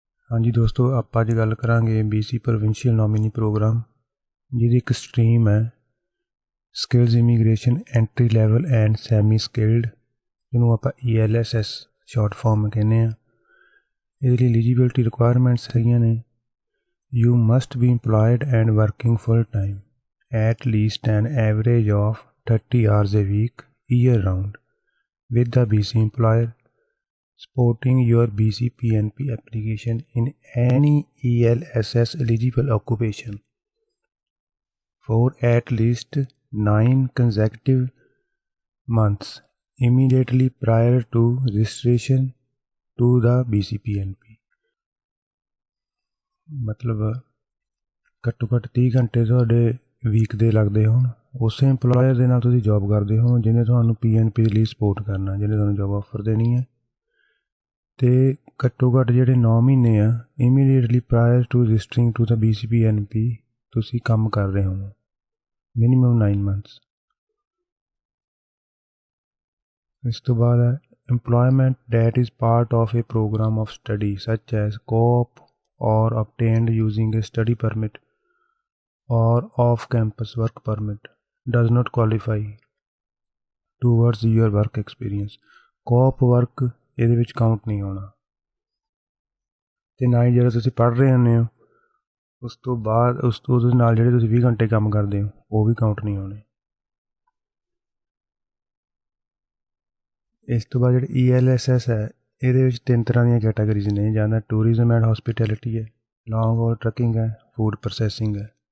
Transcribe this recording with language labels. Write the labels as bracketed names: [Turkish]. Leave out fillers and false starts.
[Hindi] हाँ जी दोस्तों, [Punjabi] ਆਪਾਂ ਅੱਜ ਗੱਲ ਕਰਾਂਗੇ BC ਪ੍ਰੋਵਿੰਸ਼ੀਅਲ ਨੋਮੀਨੀ ਪ੍ਰੋਗਰਾਮ ਜਿਹਦੀ ਇੱਕ ਸਟਰੀਮ ਹੈ skills immigration entry level and semi skilled, ਜਿਹਨੂੰ ਆਪਾਂ ELSS ਸ਼ਾਰਟ ਫਾਰਮ ਕਹਿੰਦੇ ਹਾਂ। ਇਹਦੇ ਲਈ ਐਲੀਜੀਬਿਲਟੀ ਰਿਕੁਆਇਰਮੈਂਟਸ ਹੈਗੀਆਂ ਨੇ। [English] You must be employed and working full time at least an average of 30 hours a week year round with the BC employer, supporting your BC PNP application in any ELSS eligible occupation for at least 9 consecutive months immediately prior to registration to the BC PNP। [Punjabi] मतलब ਘੱਟੋ ਘੱਟ 30 ਘੰਟੇ ਤੁਹਾਡੇ week ਦੇ ਲੱਗਦੇ ਹੋਣ, ਉਸੇ employer ਦੇ ਨਾਲ ਤੁਸੀਂ ਜੋਬ ਕਰਦੇ ਹੋ ਜਿਹਨੇ ਤੁਹਾਨੂੰ PNP ਦੇ ਲਈ ਸਪੋਰਟ ਕਰਨਾ, ਜਿਹਨੇ ਤੁਹਾਨੂੰ ਜੋਬ ਆਫਰ ਦੇਣੀ ਹੈ। ਅਤੇ ਘੱਟੋ ਘੱਟ ਜਿਹੜੇ 9 ਮਹੀਨੇ ਆ [English] immediately prior to registering to the BC PNP [Punjabi] ਤੁਸੀਂ ਕੰਮ ਕਰ ਰਹੇ ਹੋ, ਮਿਨੀਮਮ 9 months। ਇਸ ਤੋਂ ਬਾਅਦ ਹੈ [English] employment that is part of a program of study such as co-op or obtained using a study permit or off-campus work permit does not qualify towards your work experience। [Punjabi] co-op work ਇਹਦੇ ਵਿੱਚ count ਨਹੀਂ ਹੋਣਾ, ਅਤੇ ਨਾ ਹੀ ਜਿਹੜਾ ਤੁਸੀਂ ਪੜ੍ਹ ਰਹੇ ਹੁੰਦੇ ਹੋ ਉਸ ਤੋਂ ਬਾਅਦ ਉਹਦੇ ਨਾਲ ਜਿਹੜੇ ਤੁਸੀਂ 20 ਘੰਟੇ ਕੰਮ ਕਰਦੇ ਹੋ ਉਹ ਵੀ ਕਾਊਂਟ ਨਹੀਂ ਹੋਣੇ। ਇਸ ਤੋਂ ਬਾਅਦ ਜਿਹੜੀ ELSS ਹੈ ਇਹਦੇ ਵਿੱਚ 3 ਤਰ੍ਹਾਂ ਦੀਆਂ ਕੈਟਾਗਰੀਜ਼ ਨੇ, ਜਾਂ ਤਾਂ ਟੂਰਿਜ਼ਮ ਐਂਡ ਹੌਸਪੀਟੈਲਿਟੀ ਹੈ, ਲੌਂਗ ਹੌਲ ਟਰੱਕਿੰਗ ਹੈ, ਫੂਡ ਪ੍ਰੋਸੈਸਿੰਗ ਹੈ।